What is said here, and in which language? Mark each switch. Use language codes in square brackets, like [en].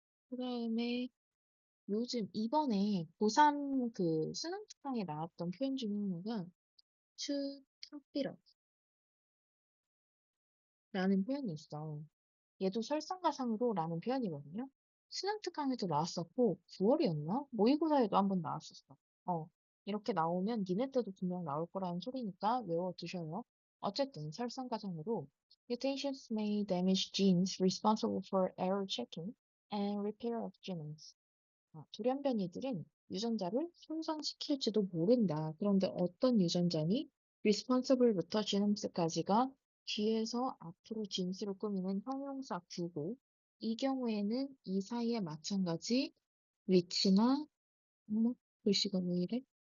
[ko] 그 다음에 요즘 이번에 고3 그 수능 특강에 나왔던 표현 중에 하나가 [en] to top it up [ko] 라는 표현이 있어. 얘도 설상가상으로 라는 표현이거든요. 수능 특강에도 나왔었고 9월이었나? 모의고사에도 한번 나왔었어. 이렇게 나오면 니네 때도 분명 나올 거라는 소리니까 외워두셔요. 어쨌든 설상가상으로 [en] mutations may damage genes responsible for error checking and repair of genomes. [ko] 돌연변이들은 유전자를 손상시킬지도 모른다. 그런데 어떤 유전자니? responsible부터 genoms까지가 뒤에서 앞으로 진수를 꾸미는 형용사 구고 이 경우에는 이 사이에 마찬가지 which나 글씨가 왜 이래?